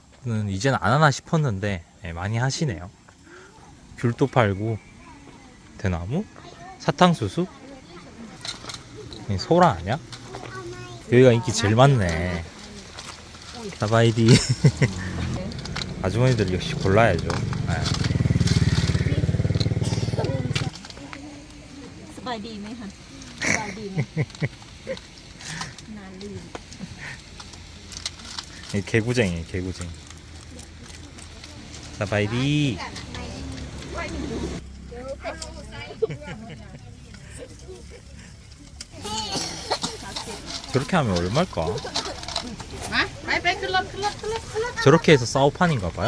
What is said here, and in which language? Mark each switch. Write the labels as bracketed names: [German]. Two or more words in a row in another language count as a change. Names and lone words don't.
[Korean] 이제는 안 하나 싶었는데 많이 하시네요. 귤도 팔고 대나무, 사탕수수, 소라 아니야? 여기가 인기 제일 많네. 사바이디. 아주머니들 역시 골라야죠. [Thai] สบายดีไหมคะสบายดีไหมนานลืม [Korean] 개구쟁이. 사바이디. 저렇게 하면 얼마일까? 저렇게 해서 싸우판인가봐요.